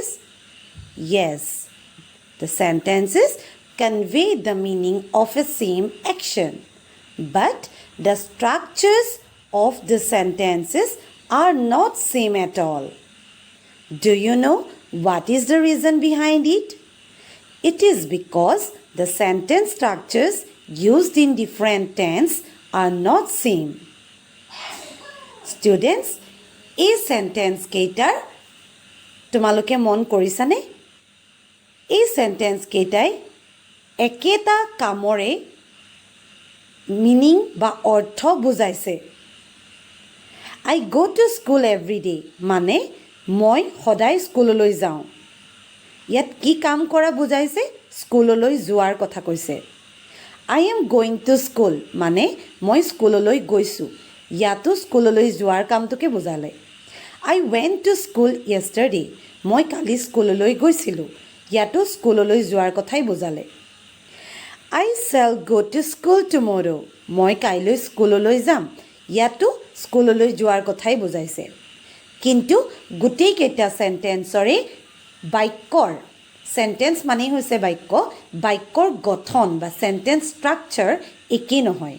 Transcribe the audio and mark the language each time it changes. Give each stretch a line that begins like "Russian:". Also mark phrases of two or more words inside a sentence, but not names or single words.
English: Yes, the sentences convey the meaning of a same action, but the structures of the sentences are not same at all. Do you know what is the reason behind it? It is because the sentence structures used in different tense are not same. Students,
Assamese: এই সেন্টেন্স কেইটাৰ তোমালোকে মন কৰিছানে? এই সেন্টেন্স কেইটাই একেটা কামৰে মিনিং বা অৰ্থ বুজাইছে।
English: I go to school every day
Assamese: মানে মই সদায় স্কুললৈ যাওঁ। ইয়াত কি কাম কৰা বুজাইছে? স্কুললৈ যোৱাৰ কথা কৈছে।
English: I am going to school
Assamese: মানে মই স্কুললৈ গৈছোঁ। ইয়াতো স্কুললৈ যোৱাৰ কামটোকে বুজালে।
English: I went to school yesterday.
Assamese: মই কালি স্কুললৈ গৈছিলোঁ। ইয়াতো স্কুললৈ যোৱাৰ কথাই বুজালে।
English: I shall go to school tomorrow.
Assamese: মই কাইলৈ স্কুললৈ যাম। ইয়াতো স্কুললৈ যোৱাৰ কথাই বুজাইছে। কিন্তু গোটেইকেইটা চেণ্টেন্সৰে বাক্যৰ চেণ্টেন্স মানে হৈছে বাক্যৰ গঠন বা
English: sentence structure
Assamese: একেই নহয়।